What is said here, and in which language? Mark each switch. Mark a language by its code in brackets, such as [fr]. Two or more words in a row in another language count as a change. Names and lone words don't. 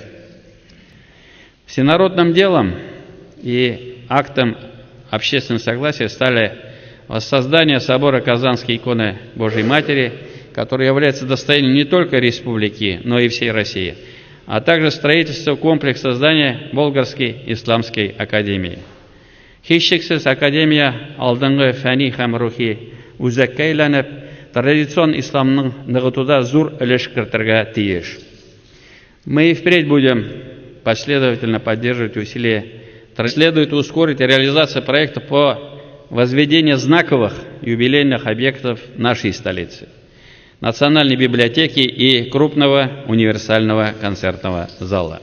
[ru] Всенародным делом и актом общественного согласия стали воссоздание собора Казанской иконы Божией Матери, который является достоянием не только республики, но и всей России, а также строительство комплекса здания Болгарской исламской академии. [tt] Һичшиксез академия алдыңғы фәни һәм рухи үзәккә әйләнеп, традицион исламның ныгытуда зур өлеш кертергә тиеш. [ru] Мы и впредь будем последовательно поддерживать усилия. Следует ускорить реализацию проекта по возведению знаковых юбилейных объектов нашей столицы, Национальной библиотеки и крупного универсального концертного зала.